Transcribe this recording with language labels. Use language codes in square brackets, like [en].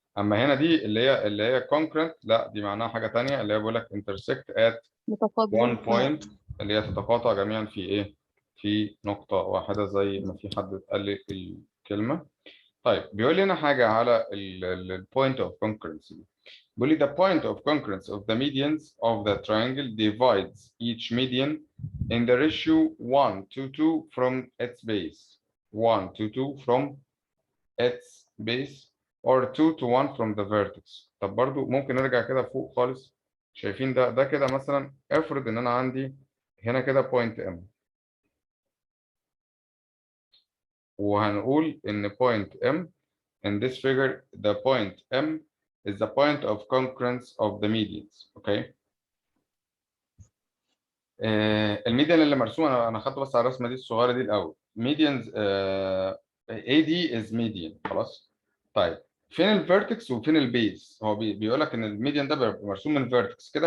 [ar] أما هنا دي اللي هي concurrent، لا دي معناها حاجة تانية، اللي هي بيقول لك [en] intersect at one point، [ar] اللي هي تتقاطع جميعا في إيه؟ في نقطة واحدة زي ما في حد قال لي الكلمة. طيب بيقول لي هنا حاجة على ال point of concurrency. بيقول لي [en] the point of concurrence of the medians of the triangle divides each median in the ratio 1 to 2 from its base. 1 to 2 from its base or 2 to 1 from the vertex. [ar] طب برضو ممكن نرجع كده فوق خالص. شايفين ده كده مثلا افرض ان انا عندي هنا كده [en] point M، [ar] وهنقول ان [en] point M in this figure the point M is the point of concurrence of the medians. [ar] اوكي. الميديان اللي مرسوم انا خدته بس على الرسمه دي الصغيره دي الاول. [en] medians AD is median خلاص. [ar] طيب فين الفيرتكس وفين البيس؟ هو بيقول لك ان الميديان ده بيبقى مرسوم من الفيرتكس كده.